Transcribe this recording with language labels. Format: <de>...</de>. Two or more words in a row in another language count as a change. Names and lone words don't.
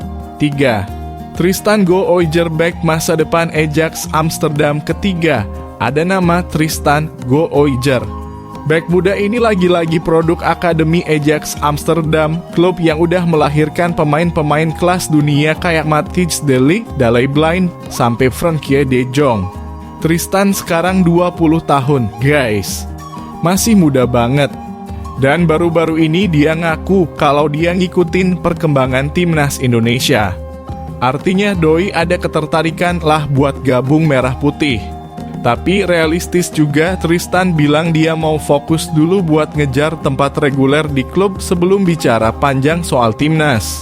<id>3. Tristan Gooijer-Bek, masa depan Ajax Amsterdam. Ketiga, ada nama Tristan Gooijer. Bek muda ini lagi-lagi produk Akademi Ajax Amsterdam, klub yang udah melahirkan pemain-pemain kelas dunia kayak Matthijs de Ligt, Daley Blind, sampai Frenkie de Jong. Tristan sekarang 20 tahun, guys. Masih muda banget. Dan baru-baru ini dia ngaku kalau dia ngikutin perkembangan timnas Indonesia. Artinya doi ada ketertarikan lah buat gabung merah putih. Tapi realistis juga, Tristan bilang dia mau fokus dulu buat ngejar tempat reguler di klub sebelum bicara panjang soal timnas.</id>